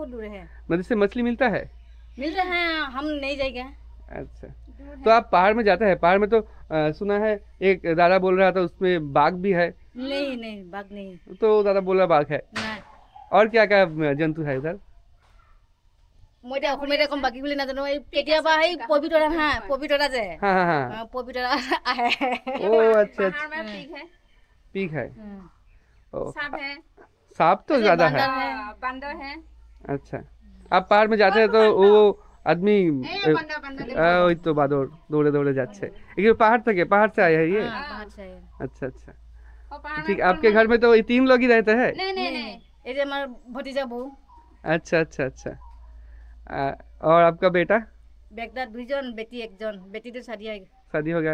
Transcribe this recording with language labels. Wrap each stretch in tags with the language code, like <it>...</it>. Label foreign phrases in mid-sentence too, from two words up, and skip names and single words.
<hi>नदी से मछली मिलता है? मिलता है, हम नहीं जाएंगे। अच्छा, तो आप पहाड़ में जाते हैं? पहाड़ में तो सुना है, एक दादा बोल रहा था उसमें बाघ भी है। नहीं बाघ नहीं। तो दादा बोला बाघ है। और क्या क्या जंतु है उधर?</hi> <as>মই এতিয়া অসমীয়াতে কম, বাকী বুলি নাজানো। এই কেতিয়াবা সেই পবিতৰা যে পবিতৰা আহে।</as> <hi>ओ अच्छा अच्छा, पीक है। ओ सांप तो ज्यादा है, बंदर है। अच्छा, आप पहाड़ में जाते हैं तो वो आदमी</hi> <bn>ওই তো বাদর দৌড়ে দৌড়ে যাচ্ছে।</bn> <hi>ये पहाड़ से आए हैं ये? अच्छा अच्छा, ठीक। आपके घर में तो ये 3 लोग ही रहते हैं? नहीं, ये जो हमारा भतीजा बहू। अच्छा अच्छा अच्छा। और आपका बेटा? बेटा 2 जन, बेटी 1 जन। बेटी तो शादी हो गया।</hi>